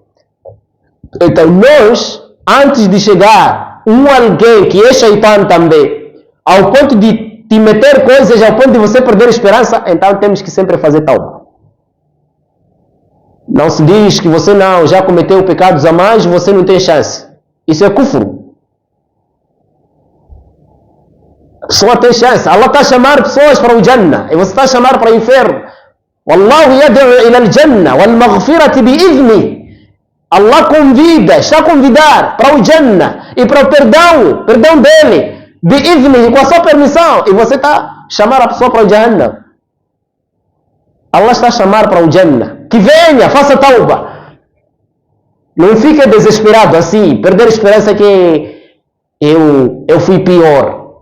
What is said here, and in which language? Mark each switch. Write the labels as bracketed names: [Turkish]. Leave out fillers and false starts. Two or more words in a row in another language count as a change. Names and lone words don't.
[Portuguese] Então nós, antes de chegar alguém que é Shaitan também, ao ponto de te meter coisas, ao ponto de você perder esperança, então temos que sempre fazer tauba. Não se diz que você não, já cometeu pecados a mais, você não tem chance. Isso é kufru. A pessoa tem chance. Allah está a chamar pessoas para o Jannah e você está a chamar para o inferno. [Arabic] والله يدعو إلى الجنة والمغفرة بإذنه. [Portuguese] Allah convida, está a convidar para o Jannah e para o perdão dele, bi'idhni, com a sua permissão. E você está a chamar a pessoa para o Jannah. Allah está a chamar para o Jannah. Que venha, faça tauba. Não fique desesperado assim, perder esperança que eu fui pior.